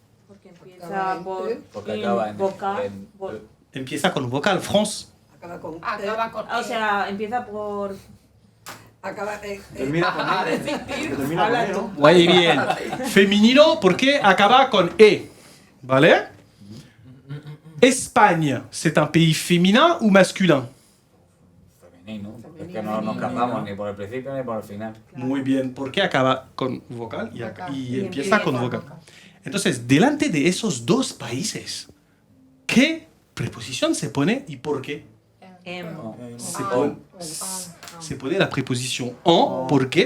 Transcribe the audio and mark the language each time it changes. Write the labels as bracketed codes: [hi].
[es] Porque empieza por Porque acaba en vocal. Empieza con vocal, France. Acaba con. Acaba con O sea, empieza por. Acaba. Termina con a E. desistir. Termina con Habla E, tú. ¿no? Muy bien. Femenino porque acaba con E. ¿Vale? [fr] Espagne, c'est un pays féminin ou masculin? [es] Femenino. Es que no nos cambiamos ni por el principio ni por el final. Muy bien, porque acaba con vocal y, Vocal. y Y empieza con empieza vocal. Entonces, delante de esos dos países, ¿qué preposición se pone y por qué? Se pone la preposición en. ¿Por qué?